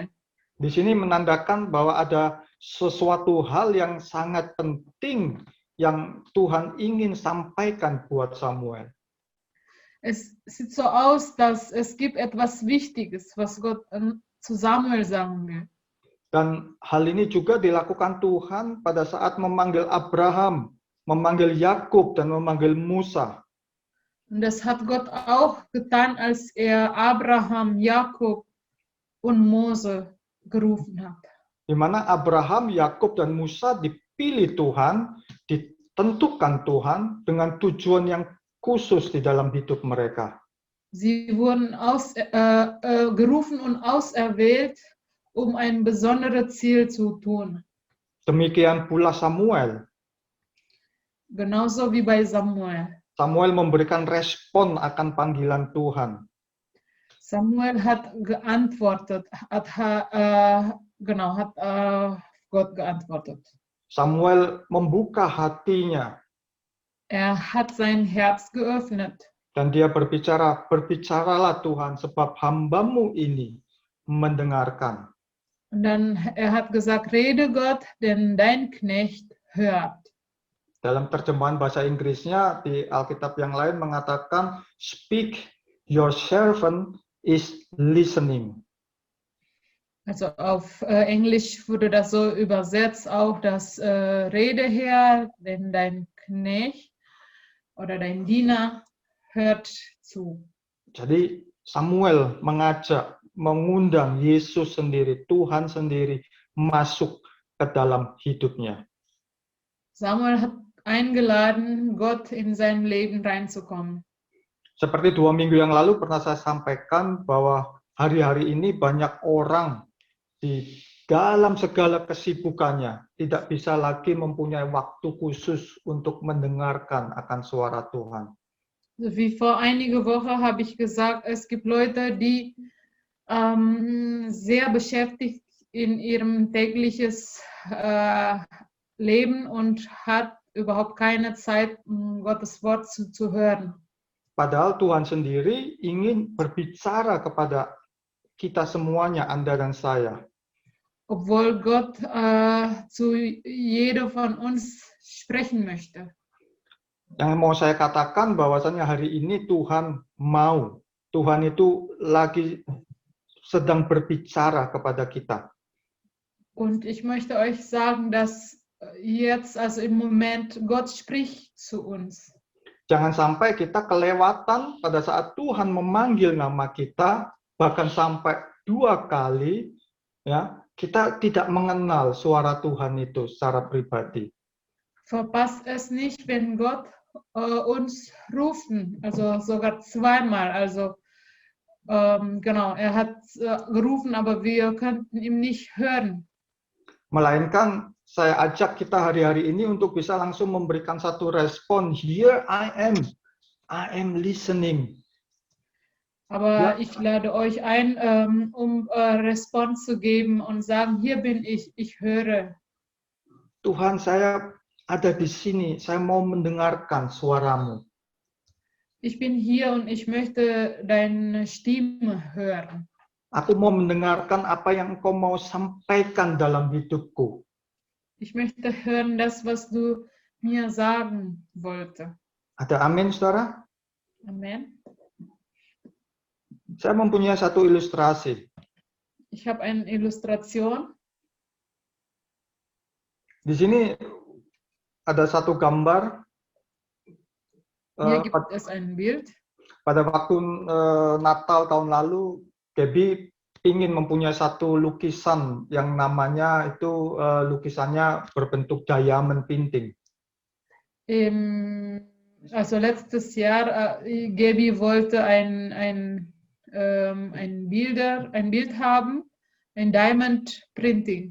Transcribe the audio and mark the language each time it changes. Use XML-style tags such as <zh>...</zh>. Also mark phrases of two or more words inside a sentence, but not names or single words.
<id>Di sini menandakan bahwa ada sesuatu hal yang sangat penting yang Tuhan ingin sampaikan buat Samuel.</id> <de>Es sieht so aus, dass es gibt etwas Wichtiges, was Gott zu Samuel sagen will.</de> <id>Dan hal ini juga dilakukan Tuhan pada saat memanggil Abraham, memanggil Yakub, dan memanggil Musa.</id> <de>Und das hat Gott auch getan, als er Abraham, Jakob und Mose gerufen hat.</de> <id>Di mana Abraham, Yakub, dan Musa dipilih Tuhan, ditentukan Tuhan dengan tujuan yang khusus di dalam hidup mereka.</id> <de>Sie wurden gerufen und auserwählt, um ein besonderes Ziel zu tun.</de> <id>Demikian pula Samuel.</id> <de>Genauso wie bei Samuel.</de> <id>Samuel memberikan respon akan panggilan Tuhan.</id> <de>Samuel hat geantwortet, hat Gott geantwortet.</de> <id>Samuel membuka hatinya</id> <de>Er hat sein Herz geöffnet.</de> <id>dan dia berbicara, berbicaralah Tuhan sebab hamba-Mu ini mendengarkan.</id> <de>Und dann er hat gesagt, rede Gott, denn dein Knecht hört.</de> <id>Dalam terjemahan bahasa Inggrisnya di Alkitab yang lain mengatakan,</id> <en>speak, your servant is listening.</en> <de>Also auf Englisch wurde das so übersetzt, auch das Rede her, denn dein Knecht oder dein Diener hört zu.</de> <id>Jadi Samuel mengundang Yesus sendiri, Tuhan sendiri masuk ke dalam hidupnya.</id> <de>Samuel hat eingeladen, Gott in sein Leben reinzukommen.</de> <id>Seperti 2 minggu yang lalu pernah saya sampaikan bahwa hari-hari ini banyak orang di dalam segala kesibukannya tidak bisa lagi mempunyai waktu khusus untuk mendengarkan akan suara Tuhan.</id> <de>Wie vor einiger Woche habe ich gesagt, es gibt Leute, die sehr beschäftigt in ihrem tägliches Leben und hat überhaupt keine Zeit, Gottes Wort zu hören.</de> <id>Padahal Tuhan sendiri ingin berbicara kepada kita semuanya, Anda dan saya.</id> <de>Obwohl Gott zu jeder von uns sprechen möchte.</de> <id>Yang mau saya katakan bahwasannya hari ini Tuhan itu lagi sedang berbicara kepada kita.</id> <de>Und ich möchte euch sagen, dass jetzt, also im Moment, Gott spricht zu uns.</de> <id>Jangan sampai kita kelewatan pada saat Tuhan memanggil nama kita, bahkan sampai 2 kali, ya, kita tidak mengenal suara Tuhan itu secara pribadi.</id> <de>Verpasst es nicht, wenn Gott uns rufen, also sogar zweimal. Also genau, er hat gerufen, aber wir könnten ihn nicht hören.</de> <id>Melainkan saya ajak kita hari-hari ini untuk bisa langsung memberikan satu respon.</id> <en>Here I am listening.</en> <de>Aber ich lade euch ein, Response zu geben und sagen, hier bin ich höre.</de> <id>Tuhan, saya ada di sini, saya mau mendengarkan suaramu.</id> <de>Ich bin hier und ich möchte deine Stimme hören.</de> <id>Aku mau mendengarkan apa yang Engkau mau sampaikan dalam hidupku.</id> <de>Ich möchte hören das, was du mir sagen wollte.</de> <id>Ada amin, saudara? Amen. Saya mempunyai satu ilustrasi.</id> <de>Ich habe eine Illustration.</de> <id>Di sini ada satu gambar.</id> <de>Hier gibt es ein Bild.</de> <id>Pada waktu Natal tahun lalu, Debbie ingin mempunyai satu lukisan yang namanya itu lukisannya berbentuk</id> <en>diamond painting.</en> <de>Also letztes Jahr, Gaby wollte ein Bild haben, ein</de> <en>Diamond Printing.</en>